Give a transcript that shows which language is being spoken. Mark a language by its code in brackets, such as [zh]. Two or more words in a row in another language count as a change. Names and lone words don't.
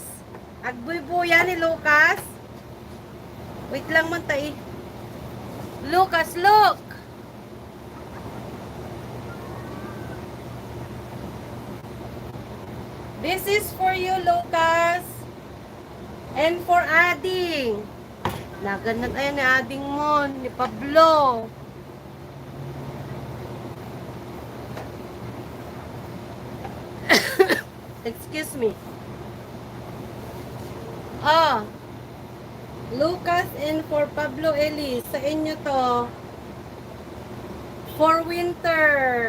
[ilo] Agbuy-buya ni Lucas. Wait lang man tay. Lucas, [en] look! This is for you, Lucas. And for Ading. [ilo] Naganat ayan ni Ading mo, ni Pablo. [en] Excuse me. Ah, Lucas and for Pablo Eli. [tl] Sa inyo to. [en] For winter.